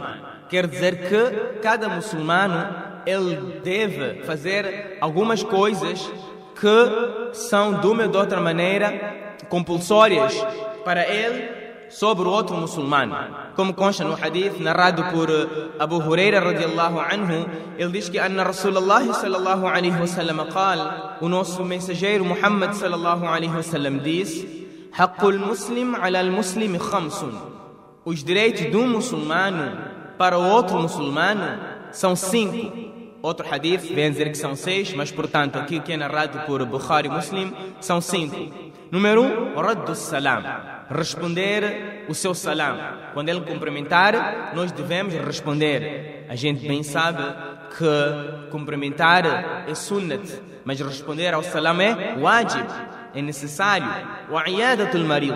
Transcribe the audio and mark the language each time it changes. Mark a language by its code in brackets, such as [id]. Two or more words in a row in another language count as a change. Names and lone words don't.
[pt] Quer dizer que cada muçulmano ele deve fazer algumas coisas que são de uma ou de outra maneira compulsórias para ele sobre o outro muçulmano. Como consta no hadith narrado por Abu Huraira [ar] radiallahu anhu, [pt] ele diz que [ar] Anna Rasulullah sallallahu alaihi wasallam qal, [pt] o nosso mensageiro Muhammad [ar] sallallahu alaihi wasallam [pt] diz: [ar] Haqqul muslim ala al-muslim khamsun. [pt] Os direitos de um muçulmano para o outro muçulmano são 5. Outro hadith vem dizer que são 6, mas portanto aqui que é narrado por Bukhari Muslim são 5. Número 1, [ar] raddu salam, [pt] responder o seu salam. Quando ele cumprimentar, nós devemos responder. A gente bem sabe que cumprimentar é sunnat, mas responder ao salam é wajib, é necessário. [ar] O iyadatul marid.